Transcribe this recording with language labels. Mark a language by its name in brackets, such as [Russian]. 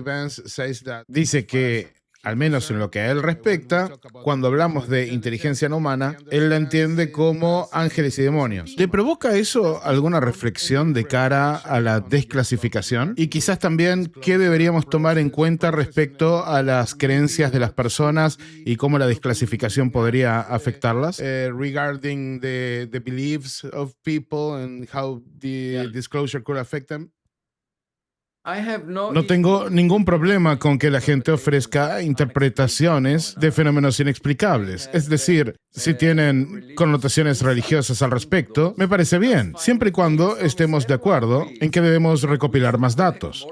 [Spanish] Vance dice que, al menos en lo que a él respecta, cuando hablamos de inteligencia no humana, él la entiende como ángeles y demonios. ¿Le provoca eso alguna reflexión de cara a la desclasificación? Y quizás también, ¿qué deberíamos tomar en cuenta respecto a las creencias de las personas y cómo la desclasificación podría afectarlas? [English] Regarding the beliefs of people and how the disclosure could affect them? [Spanish] No tengo ningún problema con que la gente ofrezca interpretaciones de fenómenos inexplicables. Es decir, si tienen connotaciones religiosas al respecto, me parece bien, siempre y cuando estemos de acuerdo en que debemos recopilar más datos.